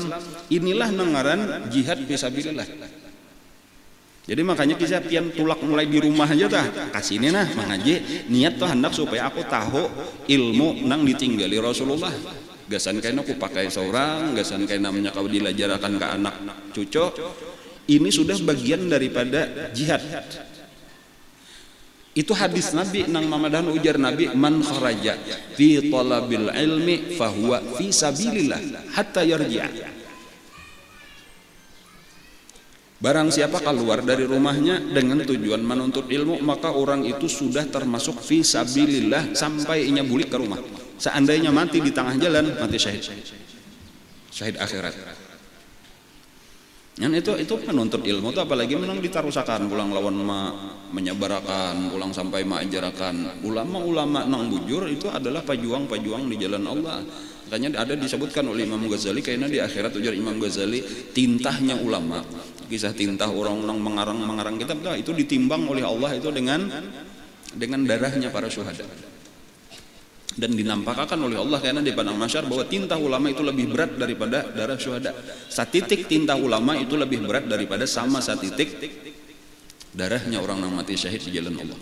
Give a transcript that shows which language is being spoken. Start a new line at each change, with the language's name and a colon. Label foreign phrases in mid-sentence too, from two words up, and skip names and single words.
Banjar: Inilah nengaran jihad fisabilillah. Jadi makanya kita pian tulak mulai di rumah aja tah kasih ini nah mengaji niat tuh hendak supaya aku tahu ilmu nang ditinggali Rasulullah. Gasan kaina aku pakai seorang, gasan kaina namanya kau dilajarakan ke anak cucu.
Indonesian: Ini sudah bagian daripada jihad.
Banjar: Itu hadis Nabi nang mamadan ujar Nabi
Arabic: من خرج في طلب العلم فهو في سبيل الله حتى يرجع.
Indonesian: Barang siapa keluar dari rumahnya dengan tujuan menuntut ilmu maka orang itu sudah termasuk
Arabic: في سبيل الله
Indonesian: sampai inya bulik ke rumah. Seandainya mati di tengah jalan mati syahid. Syahid akhirat.
Banjar: Yang itu menuntut ilmu itu apalagi menang ditarusakan pulang lawan menyabarakan pulang sampai mengajarakan ulama-ulama nang bujur itu adalah pejuang-pejuang di jalan Allah.
Indonesian: Makanya ada disebutkan oleh Imam Ghazali karena di akhirat ujar Imam Ghazali tintahnya ulama kisah tintah orang nang mengarang kitab itu ditimbang oleh Allah itu dengan darahnya para syuhada. Dan dinampakkan oleh Allah karena di padang mahsyar bahwa tinta ulama itu lebih berat daripada darah syuhada. Satitik tinta ulama itu lebih berat daripada sama satitik darahnya orang yang mati syahid di jalan Allah.